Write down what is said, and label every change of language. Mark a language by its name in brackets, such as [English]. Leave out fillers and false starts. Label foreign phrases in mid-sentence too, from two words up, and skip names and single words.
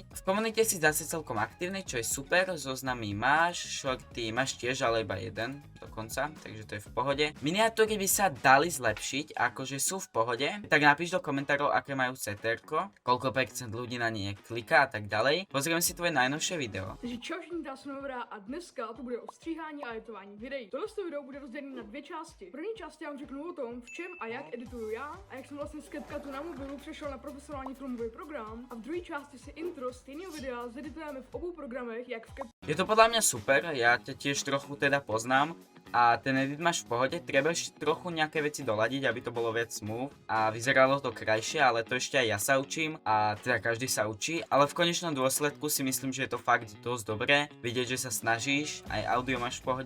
[Slovak] V komunite si zase celkom aktívny, čo je super, zoznamy máš, shorty máš tiež, ale iba jeden dokonca, takže to je v pohode. Miniatúry by sa dali zlepšiť, akože sú v pohode, tak napíš do komentárov, aké majú CTR-ko, koľko percent ľudí na nie kliká a tak ďalej. Pozrieme si tvoje najnovšie video. [Czech] Takže čau všichni, já jsem Novra a dneska to bude o stříhání a editování videí. Tohle video bude rozdělené na 2 části. V první části já vám řeknu o tom, v čem a jak edituju já a jak jsem vlastně z CapCutu na mobilu přešel na profesionální filmový program. A v druhé části si intro stejného videa zeditujeme v obou programech, jak v [Slovak] Je to podľa mňa super, ja ťa tiež trochu teda poznám. A ten edit máš v pohode, treba ešte trochu nejaké veci doladiť, aby to bolo viac smooth a vyzeralo to krajšie, ale to ešte aj ja sa učím a teda každý sa učí, ale v konečnom dôsledku si myslím, že je to fakt dosť dobré, vidieť, že sa snažíš, aj audio máš v pohode.